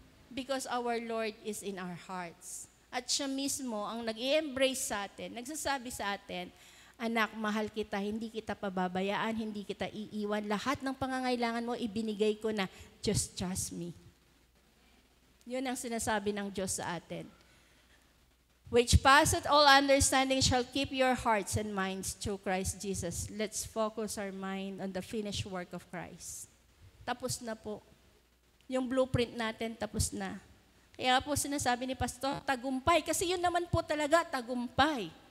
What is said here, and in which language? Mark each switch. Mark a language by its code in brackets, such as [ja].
[en] Because our Lord is in our hearts. [tl] At siya mismo ang nag-i-embrace sa atin, nagsasabi sa atin, anak, mahal kita, hindi kita pababayaan, hindi kita iiwan. Lahat ng pangangailangan mo, ibinigay ko na, [en] just trust me. [tl] Yun ang sinasabi ng Diyos sa atin. [en] Which passeth all understanding shall keep your hearts and minds through Christ Jesus. Let's focus our mind on the finished work of Christ. [tl] Tapos na po. Yung blueprint natin, tapos na. Kaya po sinasabi ni Pastor, tagumpay. Kasi yun naman po talaga, tagumpay.